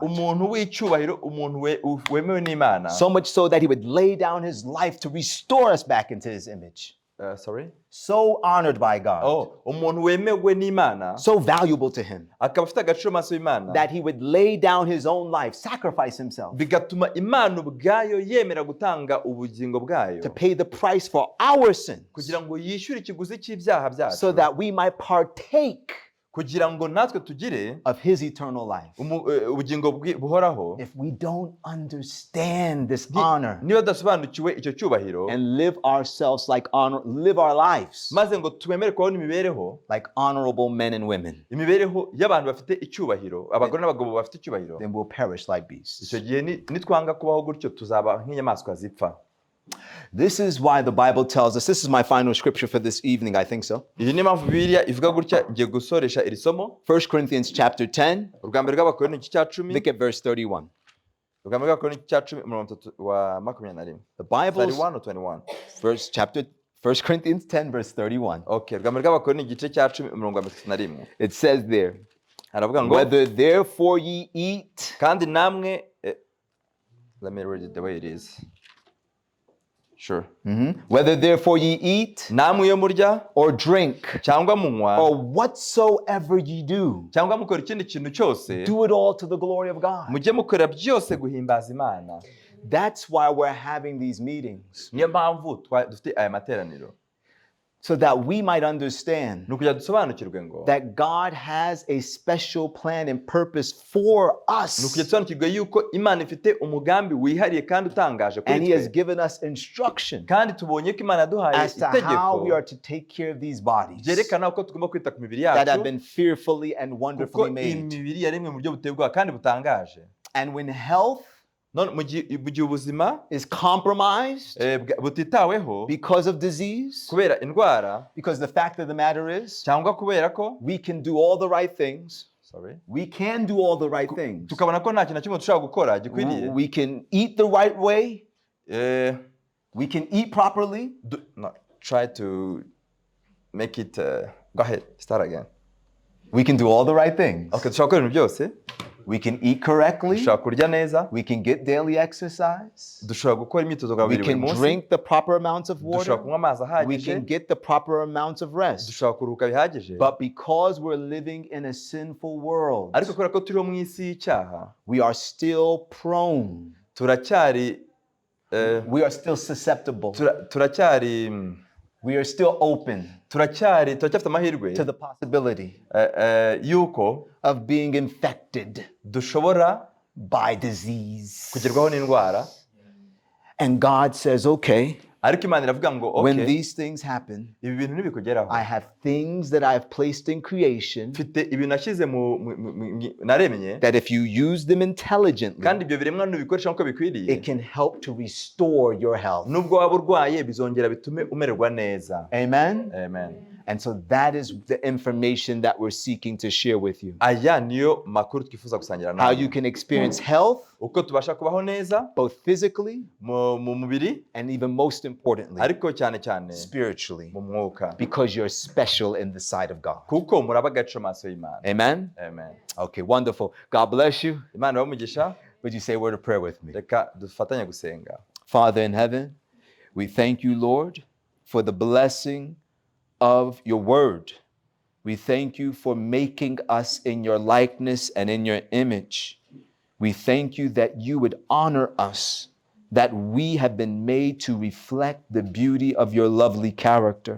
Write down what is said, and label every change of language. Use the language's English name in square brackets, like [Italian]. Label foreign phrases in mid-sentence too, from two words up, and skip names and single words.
[Kinyarwanda] umuntu w'icyubahiro, umuntu wemewe n'Imana. [English] so much so that he would lay down his life to restore us back into his image. Sorry? So honored by God, [Kinyarwanda] umuntu wemewe n'Imana, [English] so valuable to him, [Kinyarwanda] akaba afite agaciro maso y'Imana, [English] that he would lay down his own life, sacrifice himself, [Kinyarwanda] bigatuma Imana ubwayo yemera gutanga ubugingo bwayo [English] to pay the price for our sins, [Kinyarwanda] kugira ngo yishyure ikiguzi cy'ibyaha byacu, [English] so that we might partake [Kinyarwanda] kugira ngo natwe tugire [English] of his eternal life. [Kinyarwanda] ubugingo buhoraho. [English] If we don't understand this honor [Kinyarwanda] niba tudasobanukiwe icyo cyubahiro [English] and live ourselves like honor, live our lives [Kinyarwanda] maze ngo twemere kubona imibereho [English] like honorable men and women, [Kinyarwanda] imibereho y'abantu bafite icyubahiro, abagore n'abagabo bafite icyubahiro, [English] then we'll perish like beasts. [Kinyarwanda] icyo gihe nitwanga kubaho gutyo tuzaba nk'inyamaswa zipfa. [English] This is why the Bible tells us, this is my final scripture for this evening, I think so. [Kinyarwanda] iyi ni impamvu Bibiliya ivuga gutya. Ngiye gusoresha iri somo [English] 1 Corinthians chapter 10, [Kinyarwanda] urwa mbere rw'Abakorinto igice cya 10, [English] look at verse 31. [Kinyarwanda] urwa mbere rw'Abakorinto igice cya 10 umurongo wa 21. [English] The Bible, 31 or 21? First Corinthians 10 verse 31. [Kinyarwanda] Okay, urwa mbere rw'Abakorinto igice cya 10 umurongo wa 31. [English] It says there, [Kinyarwanda] aravuga ngo [English] whether therefore ye eat, [Kinyarwanda] kandi namwe [English] let me read it the way it is. Sure. whether therefore ye eat [Kinyarwanda] namwe iyo murya [English] or drink [Kinyarwanda] cyangwa munywa [English] or whatsoever ye do, [Kinyarwanda] cyangwa mukora ikindi kintu cyose, [English] do it all to the glory of God. [Kinyarwanda] mujye mukorera byose guhimbaza Imana. [English] That's why we're having these meetings, [Kinyarwanda] niyo mpamvu dufite aya materaniro, [English] so that we might understand [Kinyarwanda] ni ukugira dusobanukirwe ngo [English] that God has a special plan and purpose for [Kinyarwanda] ni [English] us, [Kinyarwanda] ukugira dusobanukirwe yuko Imana ifite umugambi wihariye kandi utangaje [English] and [Kinyarwanda] kuri [English] he has [Kinyarwanda] twe, [English] given us instruction [Kinyarwanda] kandi tubonye ko Imana yaduhaye [English] as to how we [Kinyarwanda] itegeko [English] are to take care of these bodies [Kinyarwanda] byerekana uko tugomba kwita ku mibiri [English] that have [Kinyarwanda] yacu, [English] been fearfully and [Kinyarwanda] kuko [English] wonderfully [Kinyarwanda] iyi [English] made. [Kinyarwanda] mibiri yaremwe mu buryo buteye ubwoba kandi butangaje. [English] And when health [Kinyarwanda] none mu gihe ubuzima [English] is compromised [Kinyarwanda] butitaweho [English] because of disease, [Kinyarwanda] kubera indwara, [English] because the fact of the matter is, [Kinyarwanda] cyangwa kubera ko [English] we can do all the right things. We can do all the right things. tukabona ko nta kintu na kimwe dushobora gukora gikwiriye, We can eat the right way. We can eat properly. try to make it go ahead, start again. We can do all the right things. [Kinyarwanda] Okay, dushobora gukora ibintu byose. [English] We can eat correctly. [Kinyarwanda] dushobora kurya neza. [English] We can get daily exercise. [Kinyarwanda] dushobora gukora imyitozo [English] We [Kinyarwanda] ngororamubiri buri [English] can [Kinyarwanda] munsi. [English] drink the proper amounts of [Kinyarwanda] dushobora [English] water. [Kinyarwanda] kunywa amazi [English] We [Kinyarwanda] ahagije. [English] can get the proper amounts of rest. [Kinyarwanda] dushobora kuruhuka bihagije. [English] But because we're living in a sinful world, [Kinyarwanda] ariko kubera ko turiho mu isi y'icyaha, [English] we are still prone. [Kinyarwanda] turacyari [English] We are still susceptible. We are still open [Kinyarwanda] turacyafite amahirwe [English] to the possibility [Kinyarwanda] yuko [English] of being infected [Kinyarwanda] dushobora [English] by disease. [Kinyarwanda] kugerwaho n'indwara. [English] And God says, okay, [Kinyarwanda] ariko Imana iravuga ngo [English] when okay, these things happen, [Kinyarwanda] ibi bintu nibikugeraho, [English] I have things that I have placed in creation [Kinyarwanda] mfite ibintu nashyize naremye, [English] that if you use them intelligently, [Kinyarwanda] kandi ibyo biremwa nubikoresha nk'uko bikwiriye, [English] it can help to restore your health. [Kinyarwanda] nubwo waba urwaye bizongera bitume umererwa neza. [English] Amen? Amen. And so that is the information that we're seeking to share with you. [Kinyarwanda] aya niyo makuru twifuza gusangira [English] How you [Kinyarwanda] nawe, [English] can experience health, [Kinyarwanda] uko tubasha kubaho neza [English] both physically [Kinyarwanda] mu mubiri, [English] and even most importantly, [Kinyarwanda] ariko cyane cyane [English] spiritually, [Kinyarwanda] mu mwuka, [English] because you're special in the sight of God. [Kinyarwanda] kuko muraba agaciro maso y'Imana. [English] Amen? Amen. Okay, wonderful. God bless you. [Kinyarwanda] Imana umugisha. [English] Would you say a word of prayer with me? [Kinyarwanda] Reka dufatanye gusenga. [English] Father in heaven, we thank you, Lord, for the blessing of your word. We thank you for making us in your likeness and in your image. We thank you that you would honor us, that we have been made to reflect the beauty of your lovely character.